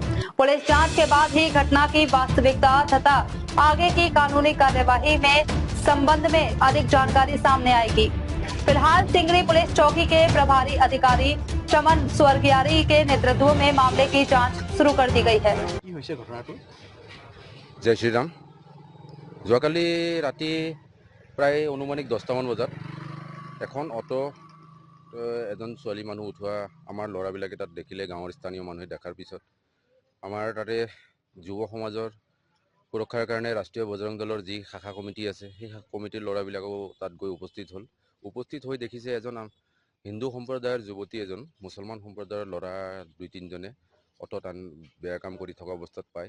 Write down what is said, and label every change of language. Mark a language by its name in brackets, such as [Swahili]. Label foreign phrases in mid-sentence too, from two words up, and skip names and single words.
[Hindi] पुलिस जांच के बाद ही घटना की वास्तविकता तथा आगे की कानूनी कार्यवाही में संबंध में अधिक जानकारी सामने आएगी। फिलहाल सिंगरी पुलिस चौकी के प्रभारी अधिकारी चमन स्वर्गियारी के नेतृत्व में मामले की जांच शुरू कर दी गई है। जय श्री राम। [Assamese] যোৱাকালি ৰাতি প্ৰায় অনুমানিক 10টামান বজাত এখন অটো এজন ছোৱালী মানুহ উঠোৱা আমাৰ ল'ৰাবিলাকে তাত দেখিলে। গাঁৱৰ স্থানীয় মানুহে দেখাৰ পিছত আমাৰ তাতে যুৱ সমাজৰ সুৰক্ষাৰ কাৰণে ৰাষ্ট্ৰীয় বজৰং দলৰ যি শাখা কমিটি আছে সেই কমিটিৰ ল'ৰাবিলাকো তাত গৈ উপস্থিত হৈ দেখিছে এজন হিন্দু সম্প্ৰদায়ৰ যুৱতী এজন মুছলমান সম্প্ৰদায়ৰ ল'ৰা 2-3জনে অটোত বেয়া কাম কৰি থকা অৱস্থাত পায়।